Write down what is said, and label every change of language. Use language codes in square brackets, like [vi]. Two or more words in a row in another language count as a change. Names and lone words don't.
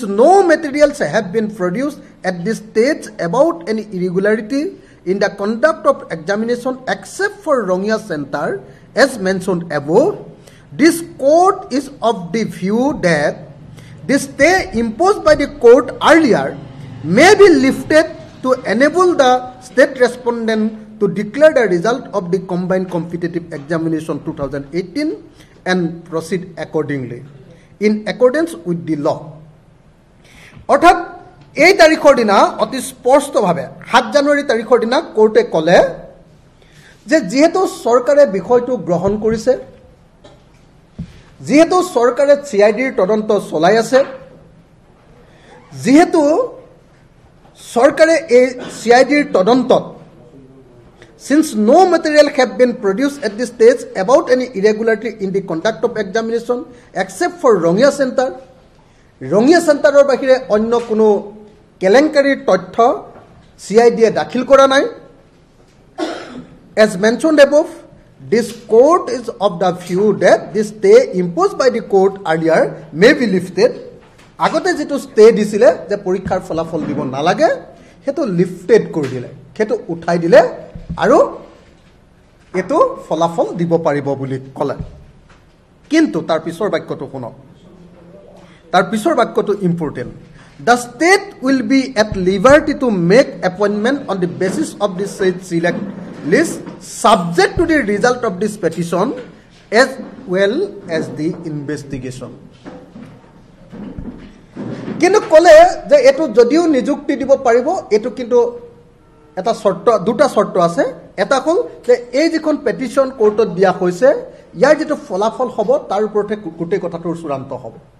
[en] no materials have been produced at this stage about any irregularity in the conduct of examination except for Rongya Center, as mentioned above, this court is of the view that the stay imposed by the court earlier may be lifted to enable the state respondent to declare the result of the combined competitive examination 2018 and proceed accordingly in accordance with the law. [as] অর্থাৎ এই তারিখৰ দিনা অতি স্পষ্টভাৱে 7 জানুৱাৰী তাৰিখৰ দিনা কোৰ্টে ক'লে যে যেহেতু চৰকাৰে বিষয়টো গ্ৰহণ কৰিছে যেহেতু চৰকাৰে CIDৰ তদন্ত চলাই আছে যেহেতু চৰকাৰে এই CIDৰ তদন্তত [en] since no material have been produced at this stage about any irregularity in the conduct of examination except for Rongya [as] Centerer বাহিৰে অন্য কোনো কেলেংকাৰীৰ তথ্য CID-য়ে দাখিল কৰা নাই। [en] As mentioned above, this court is of the view that this stay imposed by the court earlier may be lifted. [as] আগতে যেটো stay দিছিলে যে পৰীক্ষাৰ ফলাফল দিব নালাগে হেতু লিফটেড কৰি দিলে, হেতু উঠাই দিলে আৰু এটো ফলাফল দিব পাৰিব বুলি ক'লে। কিন্তু তাৰ পিছৰ বাক্যটো শুনক, তাৰ পিছৰ বাক্যটো ইম্পৰ্টেণ্ট। [en] The state will be at liberty to make appointment on the basis of the said select list subject to the result of this petition as well as the investigation. [as] কিন্তু ক'লে যে এটো যদিও নিযুক্তি দিব পাৰিব, এটো কিন্তু এটা শর্ত, দুটা শর্ত আছে। এটা হ'ল যে এই যিখন পেটিশন কোর্টত দিয়া হৈছে ইয়াৰ যেটো ফলাফল হ'ব তাৰ ওপৰতে গোটেই কথাটোৰ চূড়ান্ত হ'ব।